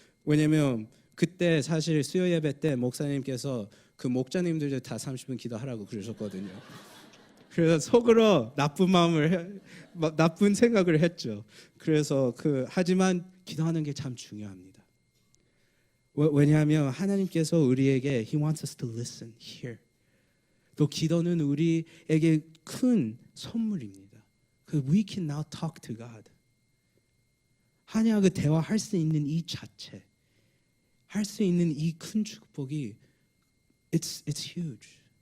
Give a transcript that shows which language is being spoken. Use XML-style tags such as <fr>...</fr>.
<ko>왜냐면 그때 사실 수요 예배 때 목사님께서 그 목자님들 다 30분 기도하라고 그러셨거든요. 그래서 속으로 나쁜 생각을 했죠. 그래서 하지만 기도하는 게 참 중요합니다.</ko> <en>왜냐하면 하나님께서 우리에게 He wants us to listen, hear.</en> <ko>또 기도는 우리에게 큰 선물입니다.</ko> <en>We can now talk to God.</en> <ko>하나님과 대화할 수 있는 이 자체, 할 수 있는 이 큰 축복이 it's huge.</ko>